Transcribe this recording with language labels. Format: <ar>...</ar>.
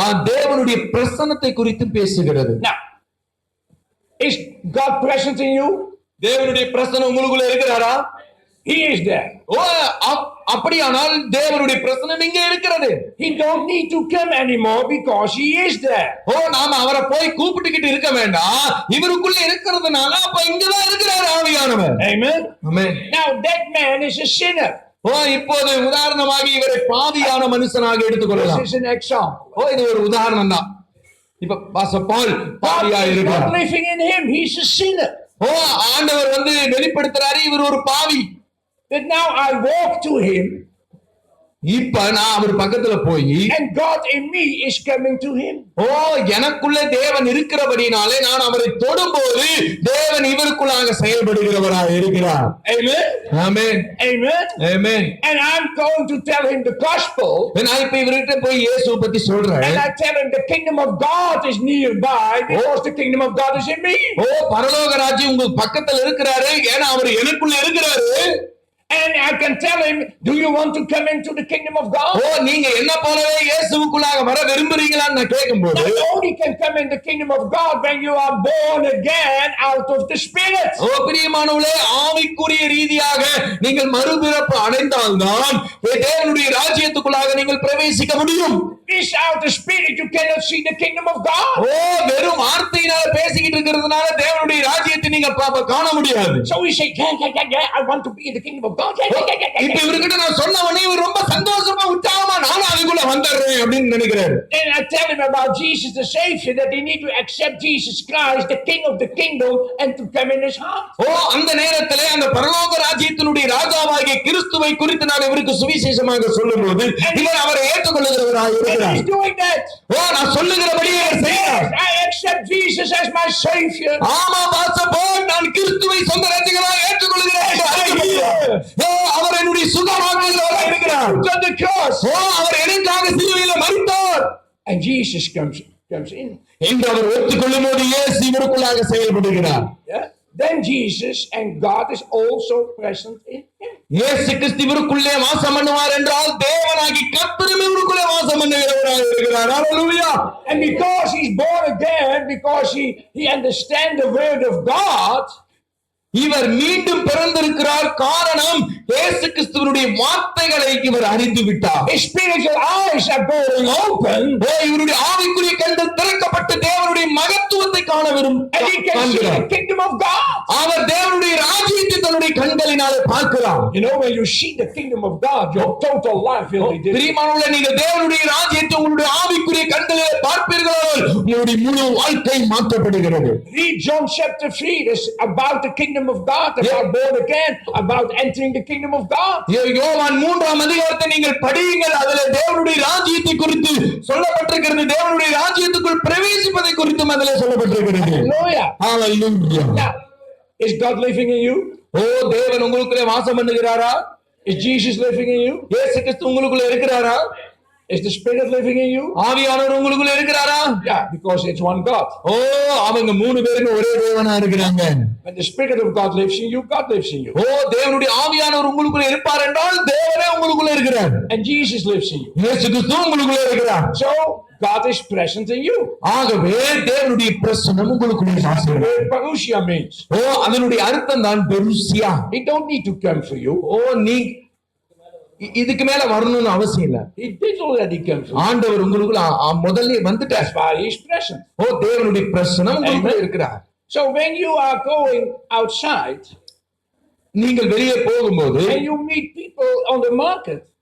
<ta>தேவனுடைய பிரசன்னத்தை குறித்து பேசுகிறது.</ta> <en>Now, is God present in you?</en> <ta>தேவனுடைய பிரசன்னம் உங்களுக்குள்ள இருக்கிறாரா?</ta> <en>He is there.</en> <ta>ஓ அப்படியானால் தேவனுடைய பிரசன்னம் இங்கே இருக்கிறது.</ta> <en>He don't need to come anymore because he is there.</en> <ta>ஓ நாம அவரை போய் கூப்பிட்டுக்கிட்டு இருக்க வேண்டாம். இவருக்குள்ள இருக்கிறதுனால அப்ப இங்கதான் இருக்கிறார் ஆவியானவர்.</ta> <en>Amen.</en> <ta>Amen.</ta> <en>Now that man is a sinner.</en> <ta>ஓ இப்போது உதாரணமாக இவரை பாவியான மனுஷனாக எடுத்துக்கொள்ளலாம்.</ta> <en>This is an example.</en> <ta>ஓ இது ஒரு உதாரணம் தான். இப்ப பாஸ்டர் பால் பாவியா</ta> <en>God is</en> <ta>இருக்கிறார்.</ta> <en>not living in him. He's a sinner.</en> <ta>ஓ ஆண்டவர் வெளிப்படுத்துறாரு இவர் ஒரு பாவி.</ta> <en>But now I walk to him.</en> <ta>இப்ப நான் அவர் பக்கத்துல போய்</ta> <en>And God in me is coming to him.</en> <ta>ஓ எனக்குள்ள தேவன் இருக்கிறபடினாலே நான் அவரை தொடும்போது தேவன் இவருக்குள்ளாக செயல்படுகிறவராக இருக்கிறார்.</ta> <en>Amen.</en> <ta>Amen.</ta> <en>Amen.</en> <ta>Amen.</ta> <en>And I'm going to tell him the gospel.</en> <ta>நான் இப்ப இவர்கிட்ட போய் இயேசுவை பத்தி சொல்றேன்.</ta> <en>And I tell him the kingdom of God is nearby because the kingdom of God is in me.</en> <ta>ஓ பரலோக ராஜ்யம் உங்க பக்கத்துல இருக்கிறாரு ஏன்னா அவர் எனக்குள்ள இருக்கிறாரு.</ta> <en>And I can tell him, do you want to come into the kingdom of God?</en> <ta>ஓ நீங்க என்ன போலவே இயேசுவுக்குள்ளாக வர விரும்புறீங்களான்னு நான் கேட்கும்போது</ta> <en>Not only can come in the kingdom of God when you are born again out of the spirit.</en> <ta>ஓ பிரியமானவர்களே ஆவிக்குரிய ரீதியாக நீங்கள் மறுபிறப்பு அடைந்தால்தான் தேவனுடைய ராஜ்யத்துக்குள்ளாக நீங்கள் பிரவேசிக்க முடியும்.</ta> <en>Without the spirit you cannot see the kingdom of God.</en> <ta>ஓ வெறும் வார்த்தையினால பேசிக்கிட்டு இருக்கிறதுனால தேவனுடைய ராஜ்யத்தை நீங்க காண முடியாது.</ta> <en>So we say, yeah, I want to be in the kingdom of God.</en> <ta>இப்ப இவர்கிட்ட நான் சொன்ன உடனே இவர் ரொம்ப சந்தோஷமா உற்சாகமா நானும் அதுக்குள்ள வந்துடுறேன் அப்படின்னு நினைக்கிறாரு.</ta> <en>Then I tell him about Jesus the Savior, that they need to accept Jesus Christ, the King of the kingdom, and to come in his heart.</en> <ta>ஓ அந்த நேரத்திலே அந்த பரலோக ராஜ்யத்தினுடைய ராஜாவாகிய கிறிஸ்துவை குறித்து நான் இவருக்கு சுவிசேஷமாக சொல்லும்போது இவர் அவரை ஏற்றுக்கொள்ளுகிறவராக இருக்கிறார்.</ta> <en>He's doing that.</en> <ta>ஓ நான் சொல்லுகிறபடியே செய்கிறார்.</ta> <en>I accept Jesus as my Savior.</en> <ta>ஆமா பாஸ்டர் பால் நான் கிறிஸ்துவை சொந்த ரட்சகராக ஏற்றுக்கொள்கிறேன். ஓ அவர் என்னுடைய சுகமாக்குகிறவராக இருக்கிறார்.</ta> <en>On the cross.</en> <ta>ஓ அவர் எனக்காக சிலுவையிலே மரித்தார்.</ta> <en>And Jesus comes in.</en> <ta>என்று அவர் ஒத்துக்கொள்ளும்போது இயேசு இவருக்குள்ளாக செயல்படுகிறார்.</ta> <en>Yeah. Then Jesus and God is also present in him.</en> <ta>இயேசு கிறிஸ்து இவருக்குள்ளே வாசம் பண்ணுவார் என்றால் தேவனாகி கர்த்தரும் இவருக்குள்ளே வாசம் பண்ணுகிறவராக</ta> <en>Hallelujah. And because he's born again, because he understands the word of God,</en> <ta>இவர் மீண்டும் பிறந்திருக்கிறார். காரணம் இயேசு கிறிஸ்துவினுடைய வார்த்தைகளை இவர் அறிந்து விட்டார்.</ta> <en>his spiritual eyes are going open,</en> <ta>இவருடைய ஆவிக்குரிய கண்கள் திறக்கப்பட்டு தேவனுடைய மகத்துவத்தை காண</ta> <en>and he can see the kingdom of God.</en> <ta>அவர் தேவனுடைய ராஜ்யத்தை தன்னுடைய கண்களினாலே பார்க்கிறார்.</ta> <en>You know, when you see the kingdom of God, your total life will be different.</en> <ta>பிரியமானவர்களே, நீங்கள் தேவனுடைய ராஜ்யத்தை உங்களுடைய ஆவிக்குரிய கண்களிலே பார்ப்பீர்களானால் உங்களுடைய முழு வாழ்க்கை மாற்றப்படுகிறது.</ta> <en>Read John chapter 3. It's about the kingdom of God, about born again, about entering the kingdom of God.</en> <ta>யோவான் 3ஆம் அதிகாரத்தை நீங்கள் படியுங்கள். அதிலே தேவனுடைய ராஜ்யத்தை குறித்து சொல்லப்பட்டிருக்கிறது. தேவனுடைய ராஜ்யத்துக்குள் பிரவேசிப்பதை குறித்தும் அதிலே சொல்லப்பட்டிருக்கிறது.</ta> <en>Hallelujah. Hallelujah. Now, is God living in you?</en> <ta>தேவன் உங்களுக்குள்ளே வாசம் பண்ணுகிறாரா?</ta> <en>Is Jesus living in you?</en> <ta>இயேசு கிறிஸ்து உங்களுக்குள்ளே இருக்கிறாரா?</ta> <en>Is the Spirit living in you?</en> <ta>ஆவியானவர் உங்களுக்குள்ளே இருக்கிறாரா?</ta> <en>Yeah, because it's one God.</en> <ta>அவங்க 3 பேரும் ஒரே தேவனா இருக்கிறாங்க.</ta> <en>When the Spirit of God lives in you, God lives in you.</en> <ta>தேவனுடைய ஆவியானவர் உங்களுக்குள்ளே இருப்பார் என்றால் தேவனே உங்களுக்குள்ளே இருக்கிறார்.</ta> <en>And Jesus lives in you.</en> <ta>இயேசு கிறிஸ்து உங்களுக்குள்ளே இருக்கிறார்.</ta> <en>So God is present in you.</en> <ta>ஆகவே தேவனுடைய பிரசன்னம் உங்களுக்குள்ளே வாசம்.</ta> <en>Parousia means.</en> <ta>அதனுடைய அர்த்தம் தான் பெருசியா.</ta> <en>He don't need to come for you.</en> <ta>நீ இதுக்கு மேல வரணும்னு அவசியம் இல்ல.</ta> <en>He did already come for you.</en> <ta>ஆண்டவர் உங்களுக்குள்ள முதல்ல வந்துட்டார்.</ta> <en>That's why he is present.</en> <ta>தேவனுடைய பிரசன்னம் உங்களுக்குள்ள இருக்கிறார்.</ta> <en>So when you are going outside,</en> <ta>நீங்கள் வெளியே போகும்போது</ta> <en>and you meet people on the market,</en>